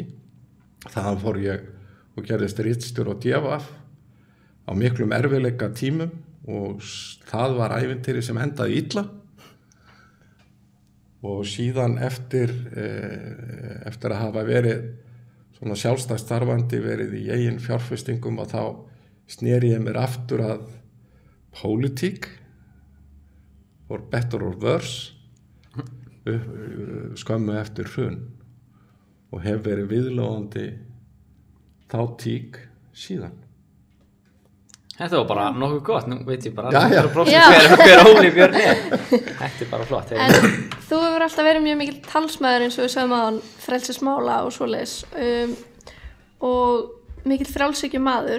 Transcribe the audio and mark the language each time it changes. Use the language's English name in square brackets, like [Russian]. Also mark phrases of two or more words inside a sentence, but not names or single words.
[Icelandic] Þaðan fór ég og gerðist ritstjóri á DFF á miklum erfiðleika tímum og það var ævintýri sem endaði illa og síðan eftir að hafa verið svona sjálfstætt starfandi verið í eigin fjárfestingum og þá sneri ég mér aftur að pólitík [English] for better or worse [Icelandic] skömmu eftir hrun og hef verið viðlóðandi þá tík síðan. Þetta var bara nokkuð gott, nú veit ég bara hver Óli Björn er. Þetta er bara flott. En þú hefur alltaf verið mjög mikil talsmaður eins og við sögum áðan frelsismála og svoleiðis og mikil frjálshyggjumaður.